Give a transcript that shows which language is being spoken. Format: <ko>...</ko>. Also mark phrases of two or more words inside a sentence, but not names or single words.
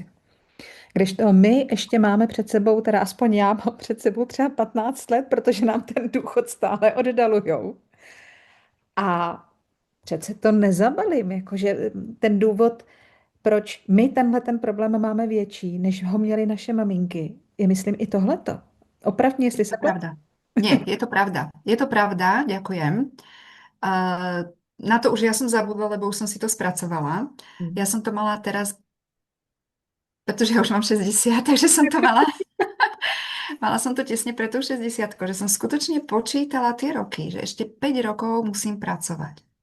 <cs>Když to my ještě máme před sebou, teda aspoň já mám před sebou třeba 15 let, protože nám ten důchod stále oddalujou. A přece to nezabalím, jakože ten důvod, proč my tenhle ten problém máme větší, než ho měly naše maminky, je myslím i tohleto. Opravdu, jestli je se to pletu.</cs> <sk>pravda. Nie, je to pravda. Je to pravda, ďakujem. Uh, na to už ja som zabudla, lebo už som si to spracovala. Hmm. Ja som to mala teraz, pretože ja už mám 60, takže som to mala. Mala som to tesne pred tou 60, že som skutočne počítala tie roky, že ešte 5 rokov musím pracovať.</sk>